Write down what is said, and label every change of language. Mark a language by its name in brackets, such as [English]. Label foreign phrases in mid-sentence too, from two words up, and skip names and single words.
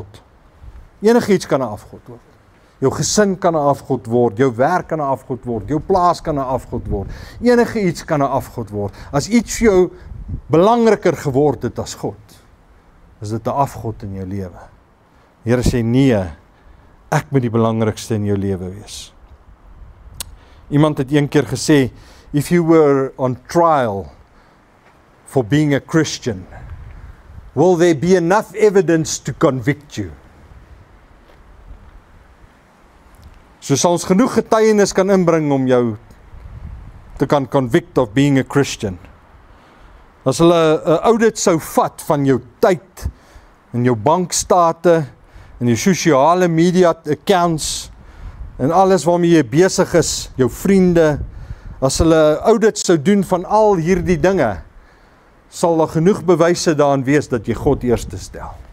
[Afrikaans] Enigiets kan 'n afgod word. Jou gesin kan 'n afgod word, jou werk kan 'n afgod word, jou plaas kan 'n afgod word. Enige iets kan 'n afgod word. As iets vir jou belangriker geword het as God, is dit 'n afgod in jou lewe. Die Here sê, nee, ek moet die belangrikste in jou lewe wees. Iemand het een keer gesê, [English] if you were on trial for being a Christian, will there be enough evidence to convict you? [Afrikaans] So sal ons genoeg getuienis kan inbring om jou te kan [English] convict of being a Christian. [Afrikaans] As hulle 'n audit sou vat van jou tyd, en jou bankstate, en jou sosiale media accounts, en alles waarmee jy besig is, jou vriende, as hulle 'n audit sou doen van al hierdie dinge, sal daar genoeg bewyse daarin wees dat jy God eerste stel.